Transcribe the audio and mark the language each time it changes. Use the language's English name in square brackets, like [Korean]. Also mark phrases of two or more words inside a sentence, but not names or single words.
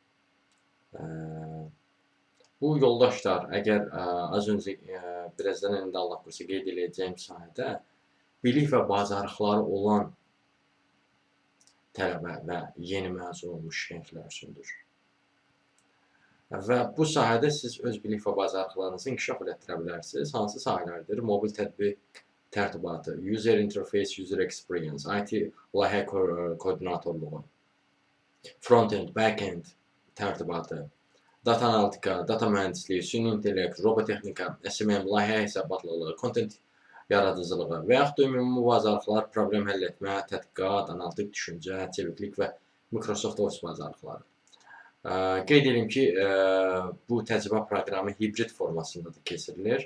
[Azerbaijani] Bu yoldaşlar, əgər az öncə birazdan indi Allah qursa qeyd edəcəyim sahədə bilik və bacarıqları olan tələbə və yeni məzun olmuş şəxslər üçündür. Və bu sahədə siz öz bilik və bacarıqlarınızı inkişaf etdirə bilərsiniz. Hansı sahələrdir? Mobil tətbiq tərtibatı, [English] user interface, user experience, [Azerbaijani] IT layihə koordinatorluğu, [English] front-end, back-end [Azerbaijani] tərtibatı, data analitika, data mühəndisliyi, süni intellekt, robotexnika, SMM, layihə hesabatlılığı, content yaradıcılığı və yaxud da ümumi bacarıqlar, problem həll etmə, tədqiqat, analitik düşüncə, çeviklik və Microsoft Office bacarıqları. Qeyd edim ki, bu təcrübə proqramı hibrid formasında da keçirilir.